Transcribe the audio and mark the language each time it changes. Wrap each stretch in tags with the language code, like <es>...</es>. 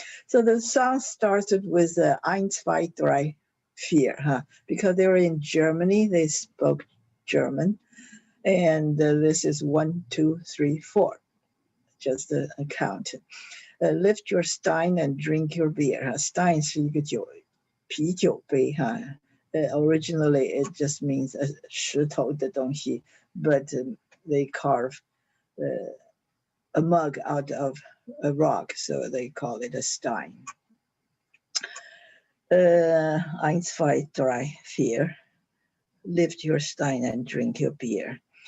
<en>So the song started with 1, 2, 3, 4, because they were in Germany, they spoke German. And this is 1, 2, 3, 4. Just a count. Lift your stein and drink your beer.</en> <zh>Stein 是一个啤酒杯哈。</zh> <en>Originally, it just means</en> <zh>石头的东西,</zh> <en>but they carve a mug out of a rock, so they call it a stein. 1, 2, 3, 4. Lift your stein and drink your beer.</en>